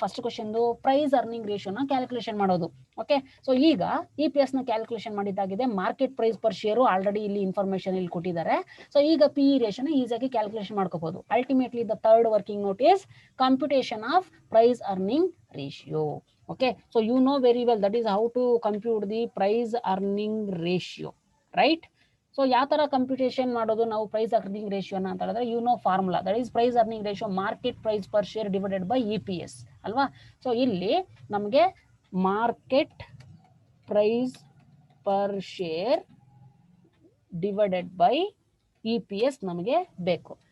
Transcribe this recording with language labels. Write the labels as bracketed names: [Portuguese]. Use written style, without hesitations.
[Kannada] First question price earning ರೇಷಿಯೋನ calculation ಮಾಡೋದು. Okay, so ಈಗ EPS ನ calculation ಮಾಡಿದ್ದಾಗಿದೆ. Market price per share already ಇಲ್ಲಿ information ಇಲ್ಲಿ ಕೊಟ್ಟಿದ್ದಾರೆ. ಸೊ ಈಗ PE ರೇಷಿಯೋನ ಈಸಿಯಾಗಿ ಕ್ಯಾಲ್ಕುಲೇಷನ್ ಮಾಡ್ಕೋಬಹುದು. [English] Ultimately the third working note is computation of price earning ratio. Okay, so you know very well that is how to compute the price earning ratio, right? [Kannada] So ಯಾವ ತರ computation ಮಾಡೋದು ನಾವು price earning ರೇಷಿಯೋನ ಅಂತ ಹೇಳಿದ್ರೆ, [English] you know formula, that is price earning ratio market price per share divided by EPS [Kannada] ಅಲ್ವಾ? So ಇಲ್ಲಿ ನಮಗೆ market price per share divided by EPS ನಮಗೆ ಬೇಕು.